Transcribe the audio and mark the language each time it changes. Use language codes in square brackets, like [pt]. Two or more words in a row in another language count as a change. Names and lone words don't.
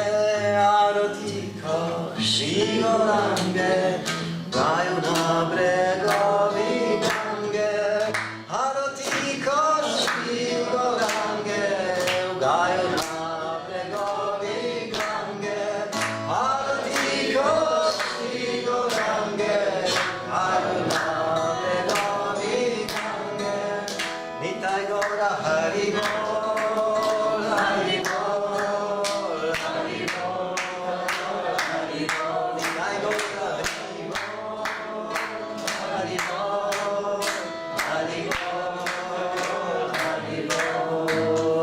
[sl] Aratika Šri Gourange, v gaju na bregovih Gange. Aratika Šri Gourange, v gaju na bregovih Gange. Aratika Šri Gourange, v gaju na [bn] নিতাই গৌর হরিবোল, হরিবোল, হরিবোল, হরিবোল. নিতাই গৌর হরিবোল, হরিবোল, হরিবোল, হরিবোল.